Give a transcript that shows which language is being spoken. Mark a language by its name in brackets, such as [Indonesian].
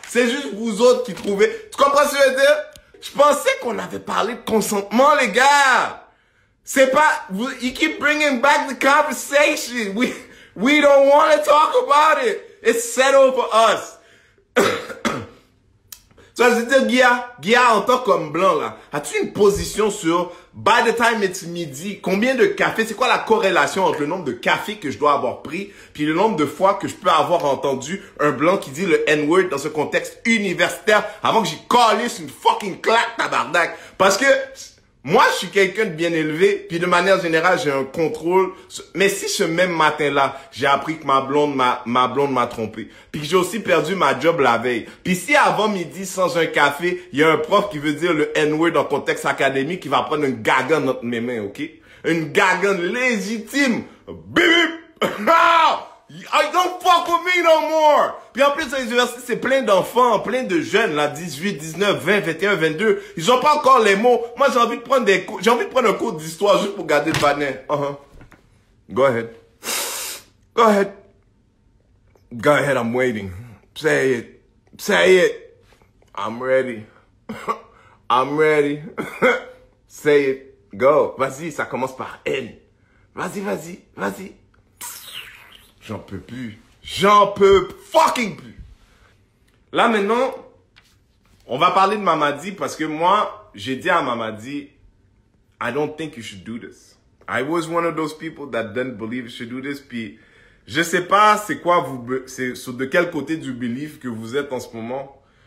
[French] C'est juste vous autres qui trouvez. Tu comprends ce que je veux dire? Je pensais qu'on avait parlé de consentement, les gars. C'est pas, [English] you keep bringing back the conversation. We don't want to talk about it. It's settled for us. [French] Ça veut dire, Guilla, en tant qu'homme blanc, là, as-tu une position sur, [English] by the time it's [French] midi, combien de café, c'est quoi la corrélation entre le nombre de cafés que je dois avoir pris, puis le nombre de fois que je peux avoir entendu un blanc qui dit le N-word dans ce contexte universitaire avant que j'y calisse une fucking claque, tabarnak. Parce que, moi, je suis quelqu'un de bien élevé, puis de manière générale, j'ai un contrôle. Mais si ce même matin-là, j'ai appris que ma blonde m'a trompé, puis que j'ai aussi perdu ma job la veille, puis si avant midi, sans un café, il y a un prof qui veut dire le N-word dans le contexte académique, qui va prendre une gagane entre mes mains, ok? Une gagane légitime. Bip, bip. [English] Don't fuck with me no more. [French] Puis en plus, à l'université, c'est plein d'enfants, plein de jeunes, là, 18, 19, 20, 21, 22. Ils ont pas encore les mots. Moi, j'ai envie de prendre un cours d'histoire juste pour garder le panel. [English] Go ahead. Go ahead. Go ahead, I'm waiting. Say it. Say it. I'm ready. I'm ready. Say it. Go. [French] Vas-y, ça commence par N. Vas-y. J'en peux plus. J'en peux fucking plus. Là, maintenant, on va parler de Mamadi parce que moi, j'ai dit à Mamadi, [English] I don't think you should do this. I was one of those people that didn't believe you should do this. [French] Puis, je sais pas c'est quoi de quel côté du belief que vous êtes en ce moment.